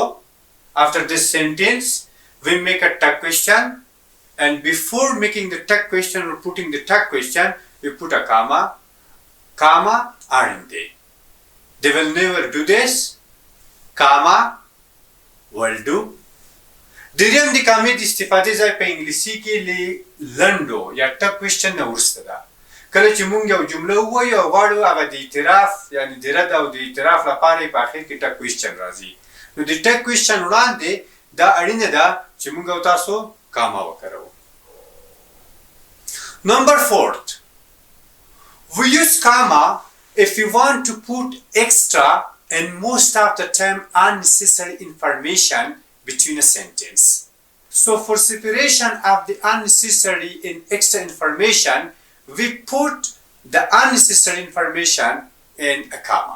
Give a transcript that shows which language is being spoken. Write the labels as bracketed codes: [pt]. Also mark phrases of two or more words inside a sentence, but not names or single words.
[en] After this sentence, we make a tag question, and before making the tag question or putting the tag question, we put a comma, comma, aren't they? They will never do this, comma, will do. [ps] دریم د کامې د استفادې ځای په انګلیسي کې لنډو یا [en] tag question [ps] نه وروسته ده. کله چې موږ یو جمله ووایو او غواړو هغه د اعتراف یعنې د رد او د اعتراف لپاره یې په اخر کې [en] tag question [ps] راځي. نو د [en] tag question [ps] وړاندې دا اړینه ده چې موږ او تاسو کاما وکاروو. [en] Number 4, we use comma if we want to put extra and most of the time unnecessary information between a sentence. So for separation of the unnecessary and extra information, we put the unnecessary information in a comma.